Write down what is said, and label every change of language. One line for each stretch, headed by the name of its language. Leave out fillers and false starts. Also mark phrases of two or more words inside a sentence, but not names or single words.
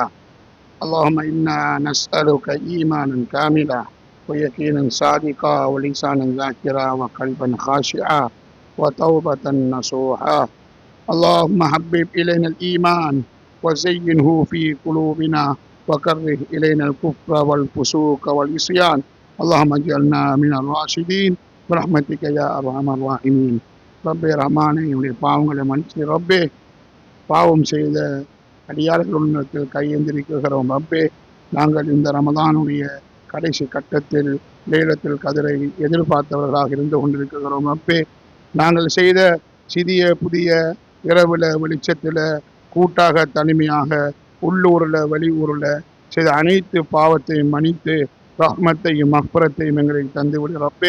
Arabic: اللهم إنا نسألك إيمانا كاملا ويقينا صادقا ولسانا ذاكرا وقلبا خاشعا وتوبة نصوحا. اللهم حبب إلينا الإيمان وزينه في قلوبنا وكره إلينا الكفر والفسوق والعصيان. اللهم اجعلنا من الراشدين برحمتك يا أرحم الراحمين.
Tamil: ரப்பே ரஹ்மானே, என்னுடைய பாவங்களை மன்னிச்சு ரப்பே, பாவம் செய்த அடியார்களுடைய கையெந்திருக்கிறோம் ரப்பே. நாங்கள் இந்த ரமதானுடைய கடைசி கட்டத்தில்
Arabic: ليلة القدر
Tamil: எதிர்பார்த்தவர்களாக இருந்து கொண்டிருக்கிறோம் ரப்பே. நாங்கள் செய்த சிறிய புதிய இரவுல வெளிச்சத்தில் கூட்டாக தனிமையாக உள்ளூரில் வெளியூரில் செய்த அனைத்து பாவத்தையும் மன்னித்து ரஹ்மத்தையும் மக்பரத்தையும் எங்களுக்கு தந்துவிடு ரப்பே.